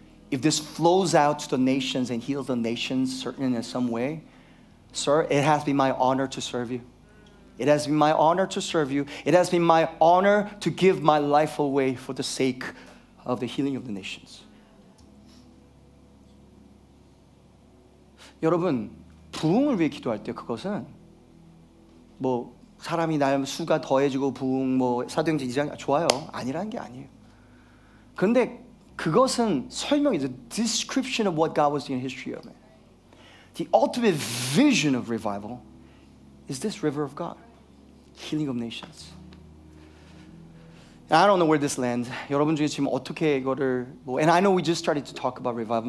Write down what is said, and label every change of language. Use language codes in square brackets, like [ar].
[en] If this flows out to the nations and heals the nations certain in some way, sir, it has been my honor to serve you. It has been my honor to serve you. It has been my honor to give my life away for the sake of the healing of the nations. [ko] 여러분, 부흥을 위해 기도할 때 그것은 뭐 사람이 날 수가 더해지고 부흥 뭐 사도행전 2장 좋아요. 아니라는 게 아니에요. 그런데 그것은 설명이 [en] the description of what God was doing in history of it. The ultimate vision of revival is this river of God, healing of nations. I don't know where this lands. [ko] 여러분 중에 지금 어떻게 이거를 [en] and I know we just started to talk about revival.